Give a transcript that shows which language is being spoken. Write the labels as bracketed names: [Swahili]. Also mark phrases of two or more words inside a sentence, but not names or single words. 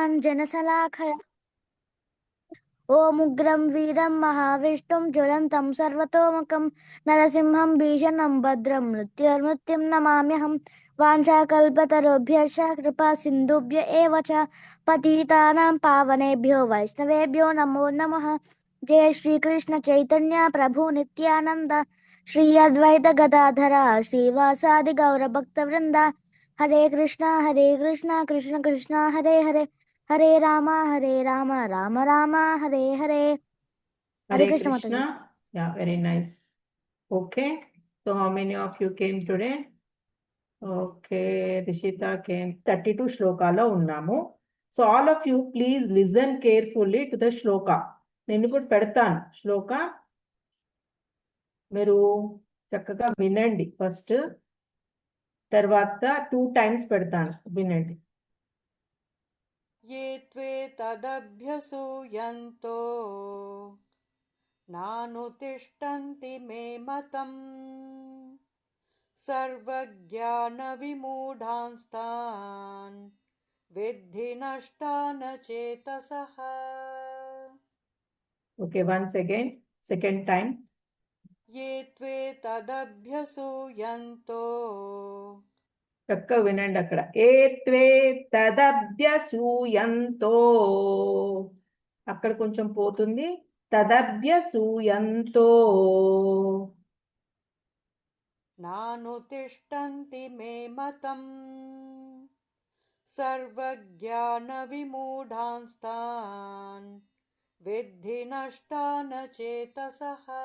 [Sanskrit] जनसलाखया ఓముగ్రం వీరం మహావిష్ణుం జ్వలంతం సర్వతోముఖం నరసింహం భీషణం భద్రం మృత్యుర్మృత్యుం నమామ్యహం వాంఛాకల్పతరుభ్యశ్చ కృపా సింధుభ్య ఏవ చ పతితానాం పావనేభ్యో వైష్ణవేభ్యో నమో నమః. జయ శ్రీకృష్ణ చైతన్య ప్రభు నిత్యానంద శ్రీ అద్వైత గదాధర శ్రీవాసాది గౌర భక్త వృంద. హరే కృష్ణ కృష్ణ కృష్ణ హరే హరే హరే రామ రామ రామ హరే హరే. హరే Hare [Telugu] కృష్ణ మాతాజీ. [English] Krishna. Yeah, very nice. Okay. So how many of you came today? Okay, Rishita came. 32 [Telugu] శ్లోకాలో ఉన్నాము. [English] So all of you please listen carefully to the shloka. [Telugu] నేను ఇప్పుడు పెడతాను శ్లోక, మీరు చక్కగా వినండి. ఫస్ట్ తర్వాత [English] 2 times [Telugu] పెడతాను, వినండి. [Sanskrit] ये त्वे तदभ्यसूयन्तो नानुतिष्ठन्ति मे मतम् सर्वज्ञानविमूढांस्तान् विद्धि नष्टान चेतसः. [English] Okay, once again, second time. [Sanskrit] ये त्वे तदभ्यसूयन्तो [Telugu] చక్కగా వినండి అక్కడ. [Sanskrit] ఏ త్వే తదభ్యసూయంతో, [Telugu] అక్కడ కొంచెం పోతుంది. [Sanskrit] తదభ్యసూయంతో నానుతిష్టంతి మే మతం సర్వజ్ఞాన విమూఢాంస్తాన్ విద్ధి నష్టాన చేతసః.